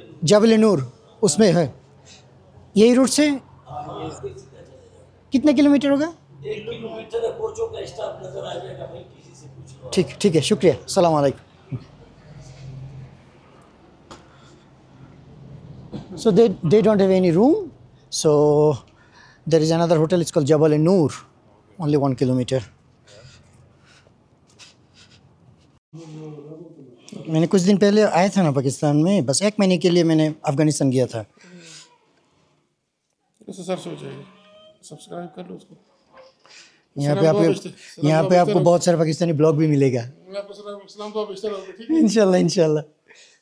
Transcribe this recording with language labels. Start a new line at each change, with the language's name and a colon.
Hindi: जबल नूर उसमें है, यही रूट से कितने किलोमीटर होगा? ठीक ठीक है, शुक्रिया, अस्सलाम वालेकुम।
English: So they don't have any room, so there is another hotel, it's called Jabal Noor, only 1 kilometer.
Hindi: मैंने कुछ दिन पहले आया था ना पाकिस्तान में, बस 1 महीने के लिए मैंने अफगानिस्तान गया था। सब्सक्राइब कर लो उसको। यहाँ पे आपको बहुत सारे पाकिस्तानी ब्लॉग भी मिलेगा, इंशाल्लाह इंशाल्लाह।